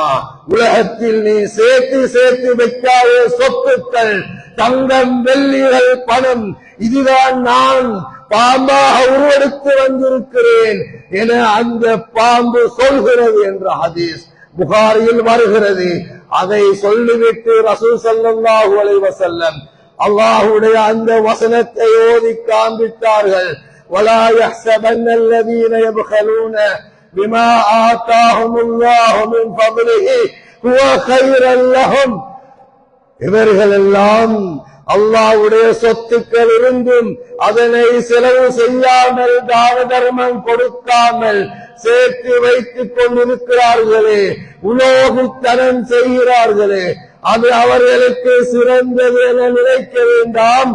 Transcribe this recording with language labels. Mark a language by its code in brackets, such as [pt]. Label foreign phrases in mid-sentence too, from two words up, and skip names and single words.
[ta] உலகத்தில் நீ சேர்த்து சேர்த்து வைக்காத சொத்துக்கள், தங்கம், வெள்ளிகள், பணம், இதுதான் நான் பாம்பாக உருவெடுத்து வந்திருக்கிறேன் என அந்த பாம்பு சொல்கிறது என்ற ஹதீஸ் புகாரியில் வருகிறது. அதை சொல்லிவிட்டு ரசூல் [ar] صلى الله عليه وسلم [ta] அல்லாஹ்வுடைய அந்த வசனத்தை ஓதி காண்பித்தார்கள். [ar] ولا يحسبن الذين يبخلون بما آتاهم الله من فضله هو خيرا لهم, [ta] இவர்கள் எல்லாம் அல்லாஹ்வுடைய சொத்துக்கள் இருந்தும் அதனை செலவு செய்யாமல், தான தர்மம் கொடுக்காமல் சேர்த்து வைத்துக் கொண்டிருக்கிறார்களே, உலோகித்தனம் செய்கிறார்களே, அது அவர்களுக்கு சிறந்தது என நினைக்க வேண்டாம்.